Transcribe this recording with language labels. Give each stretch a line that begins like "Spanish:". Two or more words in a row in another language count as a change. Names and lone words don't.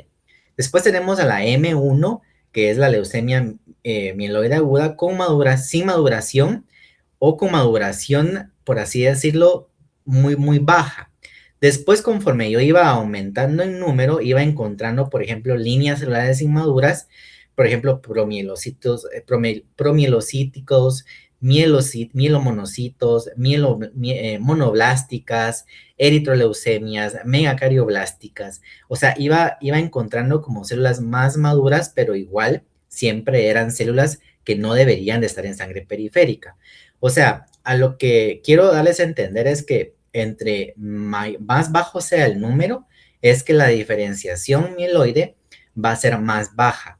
Spanish: Después tenemos a la M1, que es la leucemia mieloide aguda sin maduración o con maduración, por así decirlo, muy, muy baja. Después, conforme yo iba aumentando en número, iba encontrando, por ejemplo, líneas celulares inmaduras, por ejemplo, promielocíticos, mielomonocitos, monoblásticas, eritroleucemias, megacarioblásticas. O sea, iba encontrando como células más maduras, pero igual siempre eran células que no deberían de estar en sangre periférica. O sea, a lo que quiero darles a entender es que entre más bajo sea el número, es que la diferenciación mieloide va a ser más baja.